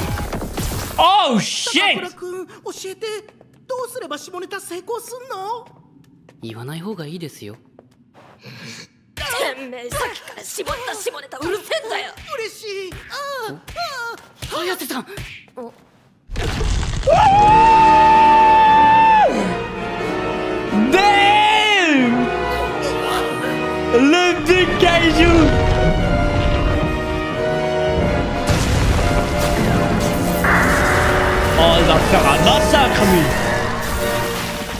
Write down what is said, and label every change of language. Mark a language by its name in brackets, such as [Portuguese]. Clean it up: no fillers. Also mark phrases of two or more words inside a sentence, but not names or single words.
[English] Oh shit. [Japanese] 高倉君、教えて。どうすれば下ネタ成功すんの？言わない方がいいですよ。てめえ、さっきから絞った下ネタうるせえんだよ。嬉しい。綾瀬さん。 [English] Damn. [French] Le big kaiju. Oh, il va faire un massacre, lui.